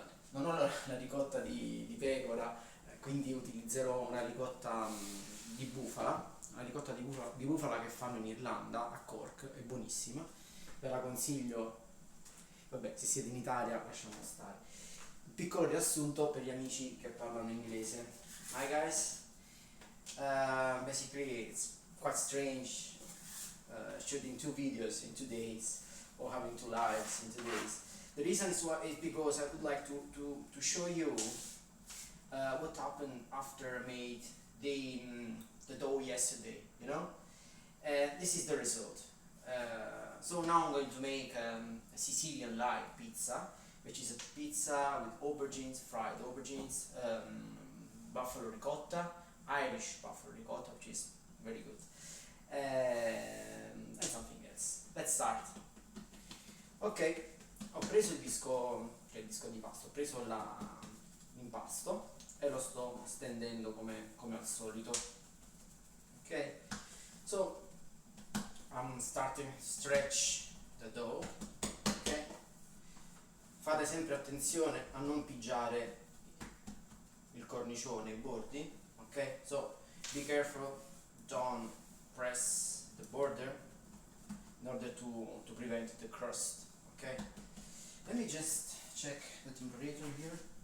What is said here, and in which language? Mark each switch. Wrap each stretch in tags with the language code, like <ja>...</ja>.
<it>Non ho la ricotta di pecora, quindi utilizzerò una ricotta di bufala, una ricotta di bufala che fanno in Irlanda, a Cork, è buonissima, ve la consiglio. Vabbè, se siete in Italia lasciamo stare. Un piccolo riassunto per gli amici che parlano inglese.</it> <en>Hi guys, basically it's quite strange shooting 2 videos in 2 days or having 2 lives in 2 days. The reason is because I would like to show you what happened after I made the dough yesterday, you know? This is the result. So now I'm going to make a Sicilian-like pizza, which is a pizza with aubergines, fried aubergines, buffalo ricotta, Irish buffalo ricotta, which is very good, and something else. Let's start.</en> <it>Ok, ho preso il disco di pasta, ho preso l'impasto e lo sto stendendo come al solito.</it> <en>Ok, so I'm starting to stretch the dough.</en> <it>Ok, fate sempre attenzione a non pigiare il cornicione, i bordi.</it> <en>Ok, so be careful, don't press the border in order to prevent the crust. Okay, let me just check the temperature here.</en>